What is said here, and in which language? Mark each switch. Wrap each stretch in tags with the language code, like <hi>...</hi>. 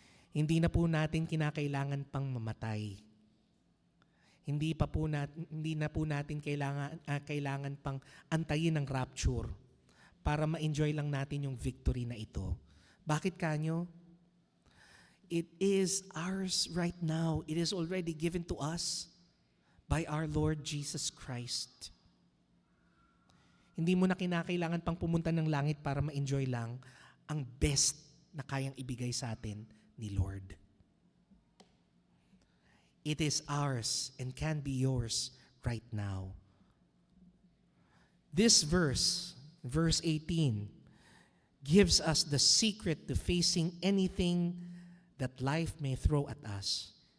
<tl>Hindi na po natin kinakailangan pang mamatay. Hindi na po natin kailangan pang antayin ng rapture para ma-enjoy lang natin yung victory na ito. Bakit kanyo?</tl> <en>It is ours right now. It is already given to us by our Lord Jesus Christ.</en> <tl>Hindi mo na kinakailangan pang pumunta ng langit para ma-enjoy lang ang best na kayang ibigay sa atin ni Lord.</tl> <en>It is ours and can be yours right now. This verse 18, gives us the secret to facing anything that life may throw at us.</en>